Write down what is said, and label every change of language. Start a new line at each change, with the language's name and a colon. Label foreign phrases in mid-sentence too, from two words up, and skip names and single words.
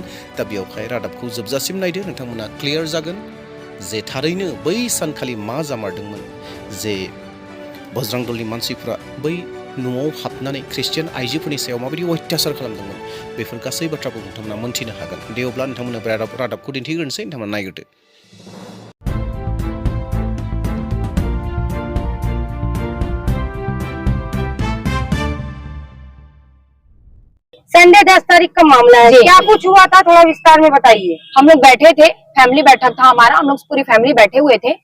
Bodo: दा बेयावहाय रादाबखौ जोबजासिम नायदो, नोंथांमोना क्लियार जागोन जे थारैनो बै सानखालि मा जामारदोंमोन, जे बजरं दलनि मानसिफ्रा बै न'आव हाबनानै ख्रिस्टियान आइजोफोरनि सायाव माबायदि अत्याचार खालामदोंमोन। बेफोर गासै बाथ्राखौ नोंथांमोना मोनथिनो हागोन। दे अब्ला नोंथांमोननो रादाबखौ दिन्थिग्रोनोसै, नोंथांमोना नायग्रोदो।
Hindi: संडे 10 तारीख का मामला है, क्या कुछ हुआ था थोड़ा विस्तार में बताइए। हम लोग बैठे थे, फैमिली बैठक था हमारा, हम लोग पूरी फैमिली बैठे हुए थे।